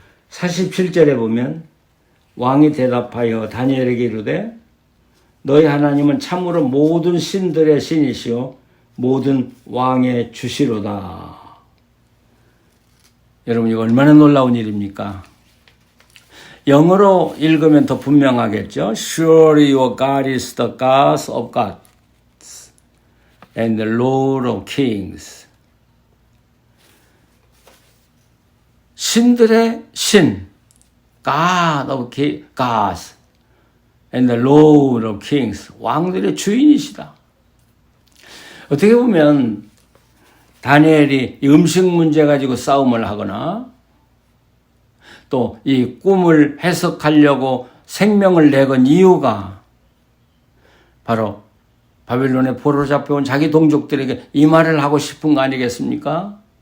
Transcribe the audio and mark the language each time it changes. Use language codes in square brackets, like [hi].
[ko] 47절에 보면 왕이 대답하여 다니엘에게 이르되 너희 하나님은 참으로 모든 신들의 신이시요 모든 왕의 주시로다. 여러분 이거 얼마나 놀라운 일입니까? 영어로 읽으면 더 분명하겠죠. [en] Surely your God is the God of gods and the Lord of kings. [ko] 신들의 신, [en] God of gods and the Lord of kings. [ko] 왕들의 주인이시다. 어떻게 보면 다니엘이 음식 문제 가지고 싸움을 하거나 또 이 꿈을 해석하려고 생명을 내건 이유가 바로 바벨론에 포로 잡혀온 자기 동족들에게 이 말을 하고 싶은 거 아니겠습니까?